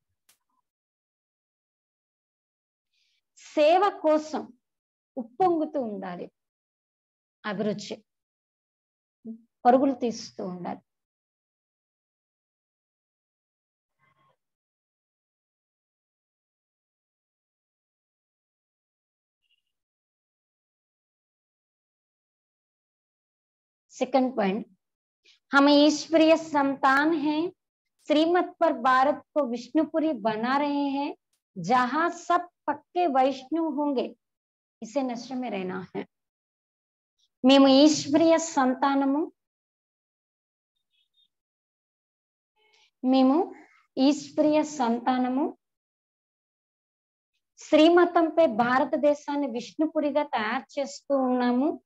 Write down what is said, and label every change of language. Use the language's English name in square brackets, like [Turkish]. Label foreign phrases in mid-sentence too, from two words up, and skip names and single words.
[Telugu] సేవ కోసం ఉప్పొంగుతూ ఉండాలి. అభిరుచి పరుగులు తీస్తూ ఉండాలి. [Hindi] सेकंड पॉइंट, हम ईश्वरीय संतान हैं, श्रीमत पर भारत को विष्णुपुरी बना रहे हैं, जहां सब पक्के वैष्णव होंगे. इसे नशे में रहना है. [Telugu] మేము ఈశ్వరీయ సంతానము, మేము ఈశ్వరీయ సంతానము, శ్రీమతంపై భారతదేశాన్ని విష్ణుపురిగా తయారు చేస్తూ ఉన్నాము.